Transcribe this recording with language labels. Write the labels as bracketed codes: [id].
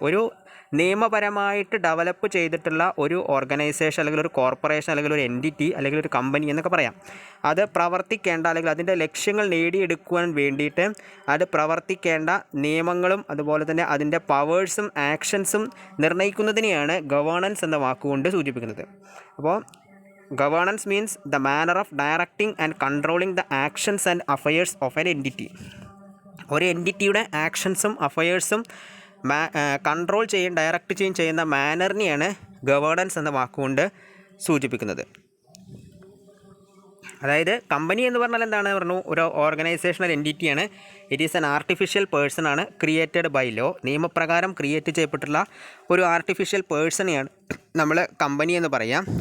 [ml] ഒരു നിയമപരമായിട്ട് ഡെവലപ്പ് ചെയ്തിട്ടുള്ള ഒരു ഓർഗനൈസേഷൻ അല്ലെങ്കിൽ ഒരു കോർപ്പറേഷൻ അല്ലെങ്കിൽ ഒരു എൻറ്റിറ്റി അല്ലെങ്കിൽ ഒരു കമ്പനി എന്നൊക്കെ പറയാം. അത് പ്രവർത്തിക്കേണ്ട അല്ലെങ്കിൽ അതിൻ്റെ ലക്ഷ്യങ്ങൾ നേടിയെടുക്കുവാൻ വേണ്ടിയിട്ട് അത് പ്രവർത്തിക്കേണ്ട നിയമങ്ങളും അതുപോലെ തന്നെ അതിൻ്റെ പവേഴ്സും ആക്ഷൻസും നിർണ്ണയിക്കുന്നതിനെയാണ് ഗവേണൻസ് എന്ന വാക്കുകൊണ്ട് സൂചിപ്പിക്കുന്നത്. അപ്പോൾ [en] governance means the manner of directing and controlling the actions and affairs of an entity. [ml] ഒരു എൻറ്റിറ്റിയുടെ ആക്ഷൻസും അഫയേഴ്സും കൺട്രോൾ ഡയറക്റ്റ് ചെയ്യുന്ന മാനറിനെയാണ് ഗവേണൻസ് എന്ന വാക്കുകൊണ്ട് സൂചിപ്പിക്കുന്നത്. അതായത് കമ്പനി എന്ന് പറഞ്ഞാൽ എന്താണ് പറഞ്ഞു? ഒരു organisational എൻറ്റിറ്റിയാണ്. [en] it is an artificial person [ml] ആണ്, [en] created by law, [ml] നിയമപ്രകാരം ക്രിയേറ്റ് ചെയ്യപ്പെട്ടുള്ള ഒരു ആർട്ടിഫിഷ്യൽ പേഴ്സണെയാണ് നമ്മൾ കമ്പനി എന്ന് പറയാം.